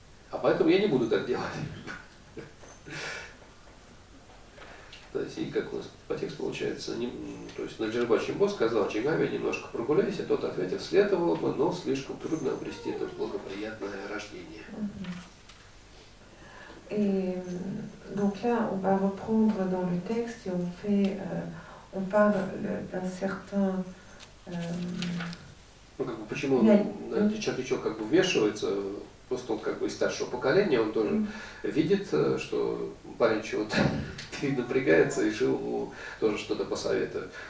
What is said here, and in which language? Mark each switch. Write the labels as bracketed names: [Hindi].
[Russian] А поэтому я не буду так делать. То есть, и как у нас по тексту получается, то есть Наджирба Чимбо сказал Чингаве, немножко прогуляйся, тот ответил, следовало бы, но слишком трудно обрести это благоприятное рождение. [French] Et donc là, on va reprendre dans le texte et on parle d'un certain... [Russian] Ну, как бы, почему Чактичок как бы вмешивается, просто он как бы из старшего поколения, он тоже видит, что парень чего-то напрягается, и решил ему тоже что-то посоветовать.